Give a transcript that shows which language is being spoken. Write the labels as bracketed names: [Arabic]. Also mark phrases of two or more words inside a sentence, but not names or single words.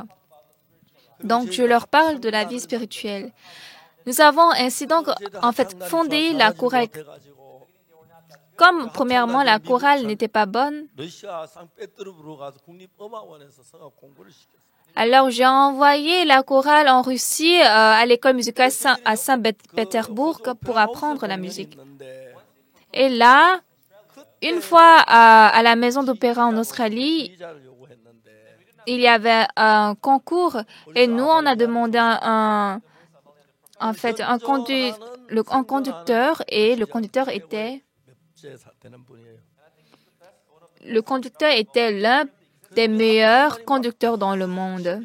[French] Donc, je leur parle de la vie spirituelle. Nous avons ainsi donc, en fait, fondé la chorale comme, premièrement, la chorale n'était pas bonne, [Korean] 러시아 상페테르부르크 가서 국립음악원에서 성악 공부를 시켰어요. [French] alors j'ai envoyé la chorale en Russie à l'école musicale à Saint-Pétersbourg pour apprendre la musique. Et là, une fois à la maison d'opéra en Australie, il y avait un concours et nous, on a demandé un conducteur et le conducteur était l'un des meilleurs conducteurs dans le monde.